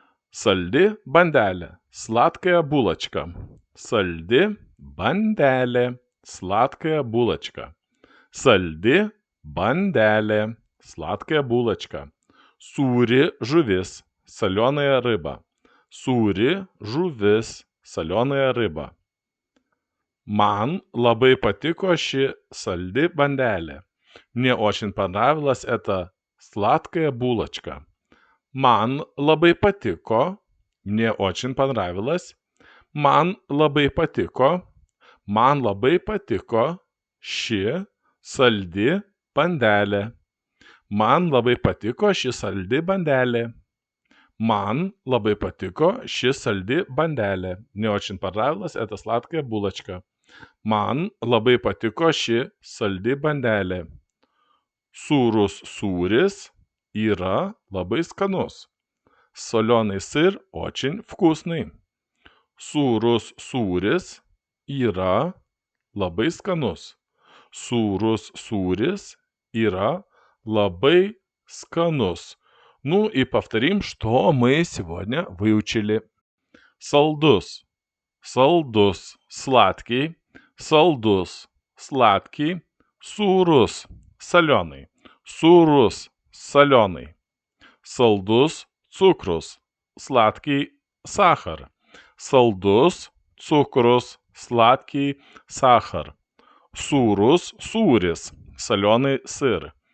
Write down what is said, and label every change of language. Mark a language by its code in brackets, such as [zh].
[lt] Saldi bandelė, [ru] сладкая булочка, [lt] saldi bandelė, сладкая булочка, saldi bandelė, сладкая булочка, sūri žuvis, [ru] соленая рыба, [lt] sūri žuvis, соленая рыба. Man labai patiko ši saldi bandelė. [ru] Мне очень понравилась эта сладкая булочка. [lt] Man labai patiko. [ru] Мне очень понравилось. [lt] Man labai patiko. Man labai patiko ši saldi bandelė. Man labai patiko ši saldi bandelė. Man labai patiko ši saldi bandelė. [ru] Мне очень понравилась эта сладкая булочка. [lt] Man labai patiko ši saldi bandelė. Sūrus sūris yra labai skanus. [ru] Соленый сыр очень вкусный. [lt] Sūrus sūris yra labai skanus. Sūrus sūris yra labai skanус. [ru] Ну и повторим, что мы сегодня выучили. [lt] Saldus. Saldus, [ru] сладкий, [lt] saldus, сладкий, sūrus, [ru] соленый, [lt] sūrus, соленый, saldus, cukrus, сладкий, [ru] сахар, [lt] saldus, cukrus, сладкий, сахар, sūrus, sūris, [ru] соленый сыр,